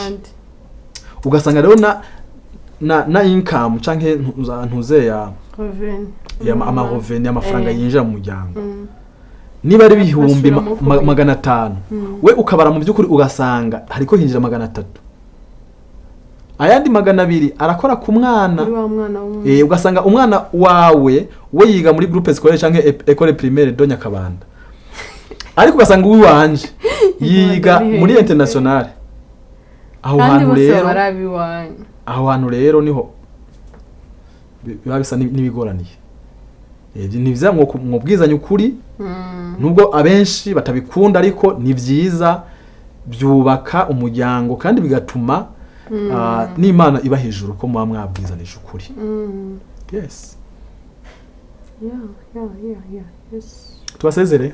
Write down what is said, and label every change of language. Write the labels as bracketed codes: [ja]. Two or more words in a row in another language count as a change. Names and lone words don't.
[rn] ugasanga rero na income canke ntuze ya amafaranga yinjira mu muryango niba ari bihumbi 500 we ukabara mu by'ukuri ugasanga hariko hinjira 300 ayandi 200 arakora ku mwana ugasanga umwana wawe we yiga muri [fr] groupe scolaire [rn] canke [fr] école primaire [rn] do Nyakabanda ariko ugasanga uwi wanje yiga muri international aho hantu rero niho biba bisa n'ibigoraniye ni byiza mwubwizanye ukuri nubwo abenshi batabikunda ariko ni byiza byubaka umuryango kandi bigatuma n'Imana iba hejuru ko muba mwabwizanije ukuri yes tubasezere